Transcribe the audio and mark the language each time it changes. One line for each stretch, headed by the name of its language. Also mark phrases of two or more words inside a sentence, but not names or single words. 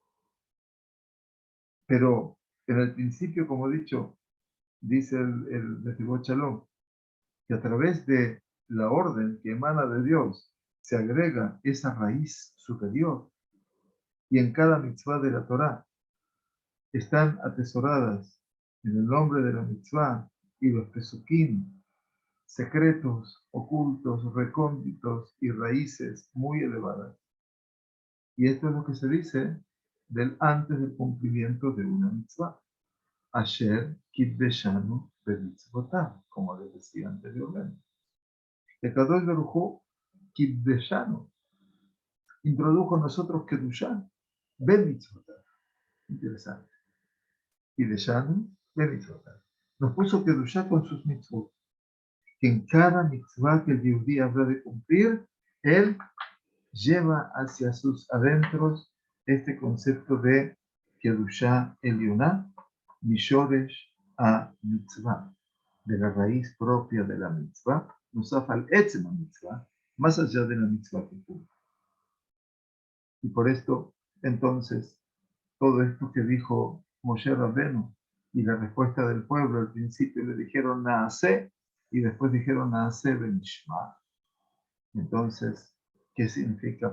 Spanish: Pero en el principio, como he dicho, dice el Netivot Shalom, que a través de la orden que emana de Dios se agrega esa raíz superior, y en cada mitzvah de la Torah están atesoradas en el nombre de la mitzvah y los pesukim secretos, ocultos, recónditos y raíces muy elevadas. Y esto es lo que se dice antes del cumplimiento de una mitzvah.
Hebrew: אשר קידשנו במצוותיו,
Spanish: como les decía anteriormente. El Kadosh Baruj Hu Kidbeshanu introdujo a nosotros
Hebrew: קדושה במצוותיו.
Spanish: Interesante.
Hebrew: קידשנו במצוותיו.
Spanish: Nos puso Kedushá con sus mitzvot. Que en cada mitzvah que el Yehudí habrá de cumplir, él lleva hacia sus adentros este concepto de
Hebrew: קדושה עליונה, משורש המצווה,
Spanish: de la raíz propia de la mitzvah,
Hebrew: נוסף על עצם המצווה,
Spanish: más allá de la mitzvah que cumple. Y por esto, entonces, todo esto que dijo Moshe Rabbenu y la respuesta del pueblo, al principio le dijeron Naaseh y después dijeron
Hebrew: נעשה ונשמע.
Spanish: Entonces, ¿qué significa?